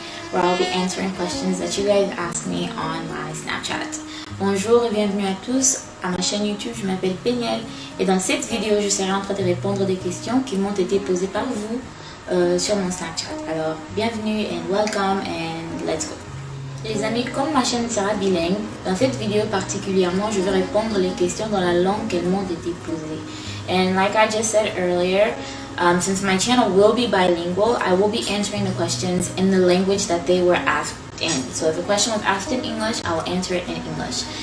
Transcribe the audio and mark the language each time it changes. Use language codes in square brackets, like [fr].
[en] where I'll be answering questions that you guys ask me on my Snapchat. [fr] Bonjour et bienvenue à tous à ma chaîne YouTube, je m'appelle Penielle et dans cette vidéo je serai en train de répondre des questions qui m'ont été posées par vous sur mon Snapchat. Alors bienvenue [en] and welcome and let's go. [fr] Les amis, comme ma chaîne sera bilingue, dans cette vidéo particulièrement je vais répondre les questions dans la langue qu'elles m'ont été posées. [en] And like I just said earlier, since my channel will be bilingual, I will be answering the questions in the language that they were asked in. So if a question was asked in English, I will answer it in English.